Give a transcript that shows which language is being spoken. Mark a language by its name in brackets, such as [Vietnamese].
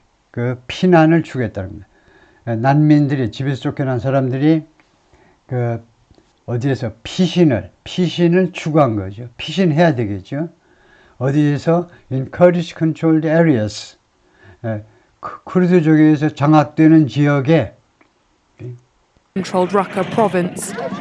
[Korean] 그 피난을 추구했다는 겁니다. 난민들이 집에서 쫓겨난 사람들이 그 어디에서 피신을 추구한 거죠. 피신해야 되겠죠. 어디에서? [English] In Kurdish controlled areas. [Korean] 쿠르드족에서 장악되는 지역에 [English] Controlled Raqqa province.